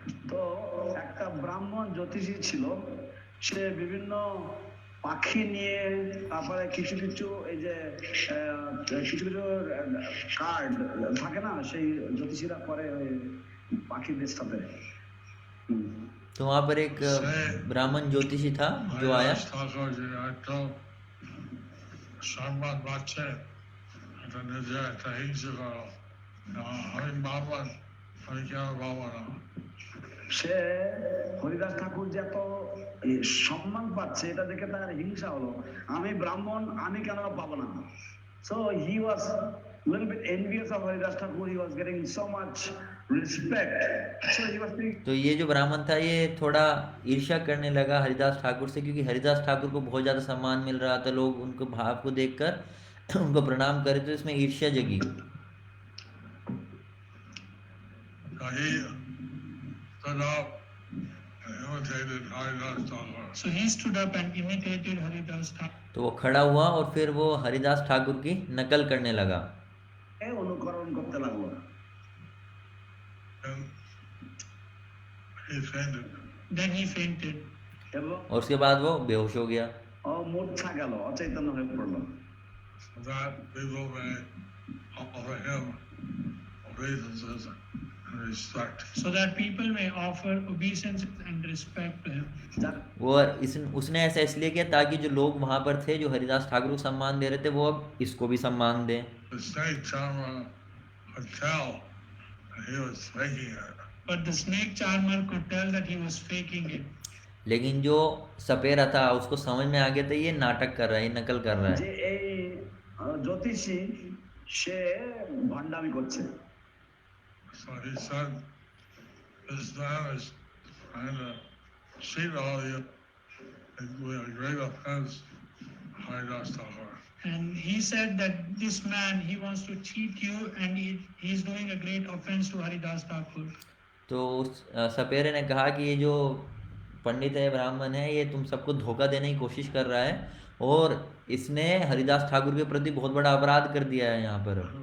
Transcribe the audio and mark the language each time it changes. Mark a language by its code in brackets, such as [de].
[bn] তো একটা ব্রাহ্মণ জ্যোতিষী ছিল, সে বিভিন্ন পাখি নিয়ে তারপরে কিছু কিছু এই যে কিছু কিছু কার্ড থাকে না, সেই জ্যোতিষীরা করে ওই পাখিদের সাথে। [hi] तो वहाँ पर एक ब्राह्मण ज्योतिषी था जो आया। [bn] হরিদাস ঠাকুর যে একটা সম্মান পাচ্ছে, এটা নিজে একটা হিংসা করো, আমি ব্রাহ্মণ, আমি কেন পাবো না। সে হরিদাস ঠাকুর যে এত সম্মান পাচ্ছে এটা দেখে তার হিংসা হলো, আমি ব্রাহ্মণ, আমি কেন পাবো না। [en] So he was little bit envious of Haridas Thakur. He was getting so much respect. So he was thinking, [hi] तो ये जो ब्राह्मण था ये थोड़ा ईर्ष्या करने लगा हरिदास ठाकुर से, क्योंकि हरिदास ठाकुर को बहुत ज़्यादा सम्मान मिल रहा था। लोग उनको भाव को देखकर उनको प्रणाम करे तो इसमें ईर्ष्या जगी। [en] He stood up and imitated Haridas Thakur. So he stood up and imitated Haridas Thakur. [hi] तो वो खड़ा हुआ और फिर वो हरिदास ठाकुर की नकल करने लगा। [bn] অনুকরণ করতে লাগলো। [en] And he fainted. Then he fainted. [bn] এবং [hi] और उसके बाद वो बेहोश हो गया। [bn] মূর্ছা গেল, অচৈতন্য হয়ে পড়লো। [en] So that people may offer him obeisances and respect. So that people may offer obeisances and respect to him. [hi] वो उसने ऐसा इसलिए किया ताकि जो लोग वहाँ पर थे जो हरिदास ठाकुर को सम्मान दे रहे थे वो अब इसको भी सम्मान दें। [en] The snake charmer could tell that he was faking it. But the snake charmer could tell that he was faking it. [hi] लेकिन जो सपेरा था उसको समझ में आ गया था ये नाटक कर रहा है, ये नकल कर रहा [bn] যে [hi] है। [bn] এই জ্যোতিষী সে ভণ্ডামি করছে। [en] So he said, this man is trying to cheat all of you with a great offense, Haridas Thakur. And he said that this man, he wants to cheat you and he's doing a great offense to Haridas Thakur. [hi] तो सपेरे ने कहा कि ये जो पंडित है, ब्राह्मण है, ये तुम सबको धोखा देने की कोशिश कर रहा है और इसने हरिदास ठाकुर के प्रति बहुत बड़ा अपराध कर दिया है यहाँ पर।